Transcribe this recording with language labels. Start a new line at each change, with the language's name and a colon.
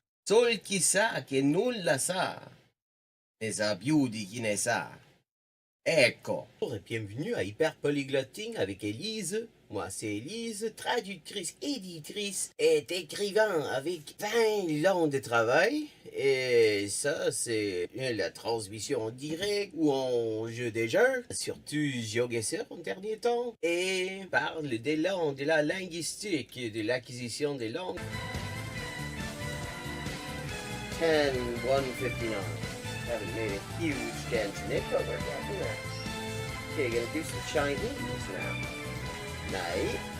Italian: Sol chi sa che nulla sa, ne sa più di chi ne sa. Ecco.
French: Bienvenue à Hyper Polyglotting avec Élise. Moi, c'est Élise, traductrice, éditrice et écrivain avec 20 ans de travail. Et ça, c'est la transmission en direct ou en jeu des jeux. Surtout GeoGuessr en dernier temps. Et parle des langues, de la linguistique, de l'acquisition des langues. 10-159.
English: Haven't made a huge dent in it, but we're getting there. Okay, gonna do some Chinese now. Nej.